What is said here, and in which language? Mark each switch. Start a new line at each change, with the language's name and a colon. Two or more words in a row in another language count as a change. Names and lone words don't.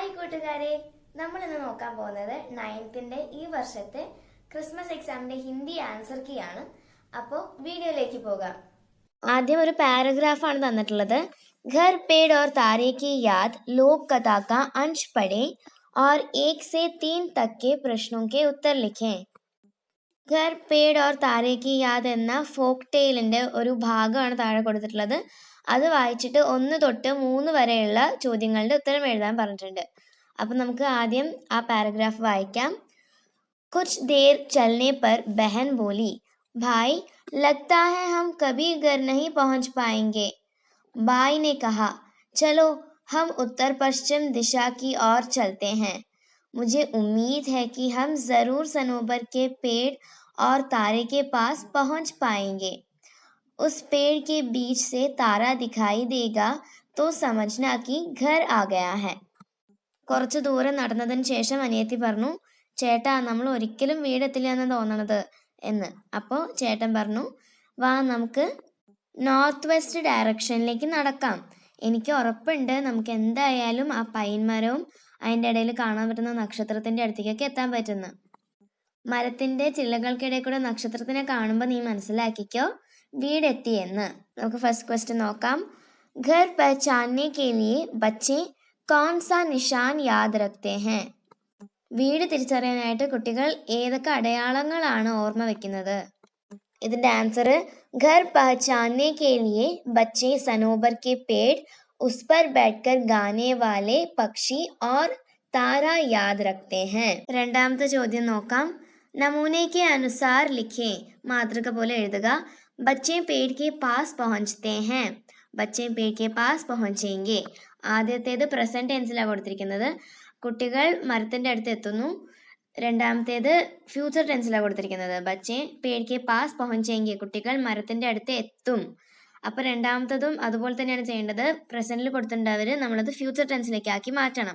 Malayalam: കൂട്ടുകാരെ, നമ്മൾ ഇന്ന് നോക്കാൻ പോകുന്നത് 9th ഈ വർഷത്തെ ക്രിസ്മസ് എക്സാമിന്റെ ഹിന്ദി
English: answer key
Malayalam: ആണ്. അപ്പോൾ വീഡിയോയിലേക്ക് പോകാം. ആദ്യം ഒരു പാരഗ്രാഫ് ആണ് തന്നിട്ടുള്ളത്.
Hindi: घर पेड़ और तारे की याद लोक कथा का अंश पढ़ें और 1 से 3 तक के प्रश्नों के उत्तर लिखें.
Malayalam: घर पेड़ और तारे की याद എന്ന ഫോക്ക് ടെയിലിന്റെ ഒരു ഭാഗമാണ് താഴെ കൊടുത്തിട്ടുള്ളത്. അത് വായിച്ചിട്ട് 1 തൊട്ട് 3 വരെയുള്ള ചോദ്യങ്ങളുടെ ഉത്തരം എഴുതാൻ പറഞ്ഞിട്ടുണ്ട്. അപ്പം നമുക്ക് ആദ്യം ആ പാരഗ്രാഫ് വായിക്കാം.
Hindi: कुछ देर चलने पर बहन बोली, भाई लगता है हम कभी घर नहीं पहुंच पाएंगे. भाई ने कहा, चलो हम उत्तर पश्चिम दिशा की ओर चलते हैं. मुझे उम्मीद है कि हम ज़रूर सनोबर के पेड़ और तारे के पास पहुंच पाएंगे. उस पेड़ के बीच से तारा दिखाई देगा तो समझना कि घर आ गया है.
Malayalam: കുറച്ച് ദൂരം നടന്നതിന് ശേഷം അനിയത്തി പറഞ്ഞു, ചേട്ടാ നമ്മൾ ഒരിക്കലും വീടെത്തില്ല എന്ന് തോന്നണത് എന്ന്. അപ്പോൾ ചേട്ടൻ പറഞ്ഞു, വാ നമുക്ക്
English: north west
Malayalam: ഡയറക്ഷനിലേക്ക് നടക്കാം. എനിക്ക് ഉറപ്പുണ്ട് നമുക്ക് എന്തായാലും ആ പൈൻ മരവും അതിൻ്റെ ഇടയിൽ കാണാൻ പറ്റുന്ന നക്ഷത്രത്തിൻ്റെ അടുത്തേക്കൊക്കെ എത്താൻ പറ്റുന്നു. മരത്തിൻ്റെ ചില്ലകൾക്കിടയിൽ കൂടെ നക്ഷത്രത്തിനെ കാണുമ്പോൾ നീ മനസ്സിലാക്കിക്കോ വീടെത്തിയെന്ന്. നമുക്ക്
English: first question
Malayalam: നോക്കാം.
Hindi: घर पहचानने के लिए बच्चे कौन सा निशान याद रखते हैं?
Malayalam: വീട് തിരിച്ചറിയാനായിട്ട് കുട്ടികൾ ഏതൊക്കെ അടയാളങ്ങളാണ് ഓർമ്മ വെക്കുന്നത്? ഇതിന്റെ ആൻസർ
Hindi: घर पहचानने के लिए बच्चे सनोबर के पेड़, उस पर बैठकर गाने वाले पक्षी और तारा याद रखते हैं.
Malayalam: രണ്ടാമത്തെ ചോദ്യം നോക്കാം.
Hindi: नमूने के अनुसार लिखें.
Malayalam: മാതൃക പോലെ എഴുതുക.
Hindi: बच्चे पेड़ के पास पहुंचते हैं. बच्चे पेड़ के पास पहुंचेंगे.
Malayalam: ആദ്യത്തേത് പ്രസന്റ് ടെൻസിലാണ് കൊടുത്തിരിക്കുന്നത്. കുട്ടികൾ മരത്തിന്റെ അടുത്ത് എത്തുന്നു. രണ്ടാമത്തേത് ഫ്യൂച്ചർ ടെൻസിലാണ് കൊടുത്തിരിക്കുന്നത്.
Hindi: बच्चे पेड़ के पास पहुंचेंगे,
Malayalam: കുട്ടികൾ മരത്തിന്റെ അടുത്ത് എത്തും. അപ്പൊ രണ്ടാമത്തതും അതുപോലെ തന്നെയാണ് ചെയ്യേണ്ടത്. പ്രസന്റിൽ കൊടുത്തിട്ടുണ്ടവർ നമ്മളത് ഫ്യൂച്ചർ ടെൻസിലേക്ക് ആക്കി മാറ്റണം.